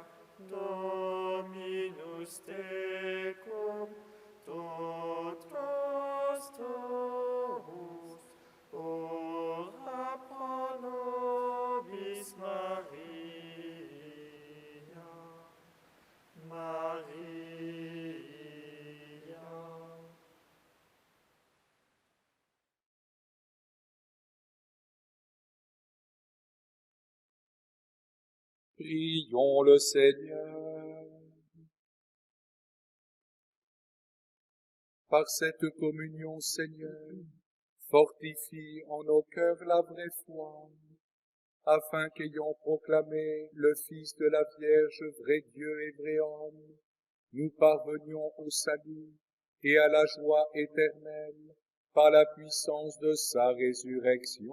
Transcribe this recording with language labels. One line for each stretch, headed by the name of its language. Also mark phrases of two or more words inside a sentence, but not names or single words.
Latin: Dominus tecum, totus tuus, ora pro nobis Maria, Maria.
French: Prions le Seigneur. Par cette communion, Seigneur, fortifie en nos cœurs la vraie foi, afin qu'ayant proclamé le Fils de la Vierge, vrai Dieu et vrai homme, nous parvenions au salut et à la joie éternelle par la puissance de sa résurrection.